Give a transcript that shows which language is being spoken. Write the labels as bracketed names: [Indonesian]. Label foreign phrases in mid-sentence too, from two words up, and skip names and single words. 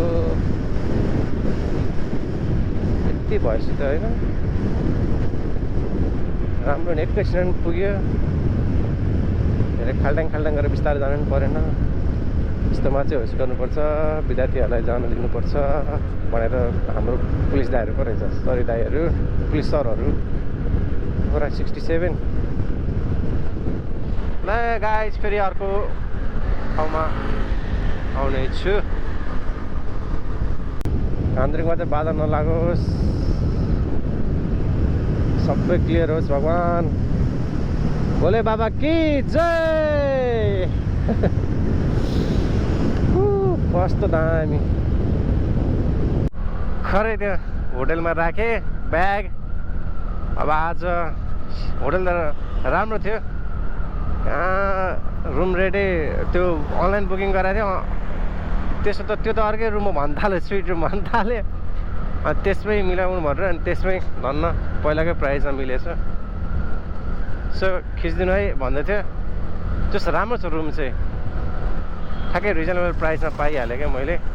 [Nepali] यति भएपछि त होइन राम्रो नि एकैछिन पुग्यो धेरै खाल्टाङ गरेर बिस्तारै जानु पनि परेन यस्तोमा चाहिँ होस् गर्नुपर्छ विद्यार्थीहरूलाई जान दिनुपर्छ भनेर हाम्रो पुलिस दाइहरू पो रहेछ सरी दाइहरू पुलिस सरहरू पोखरा 67 ल गाइस फेरि अर्को ठाउँमा आउने छु घान्द्रिङमा चाहिँ बाधा नलागोस् सबै क्लियर होस् भगवान [Hindi] भोले बाबा की जय [Nepali] कस्तो दामी खरै त्यो होटलमा राखेँ ब्याग अब आज होटल त राम्रो थियो रुम रेडी त्यो [English] online booking [Nepali] गराएको थियो त्यसो त त्यो त अर्कै रुममा भन्न थाल्यो [English] suite room [Nepali] भन्न थाल्यो अनि त्यसमै मिलाउनु भनेर अनि त्यसमै धन्न पहिलाकै प्राइसमा मिलेछ सो खिचिदिनु है भन्दै थियो त्यस्तो राम्रो छ रुम चाहिँ ठ्याक्कै [English] reasonable priceमा [Nepali] पाइहालेँ क्या मैले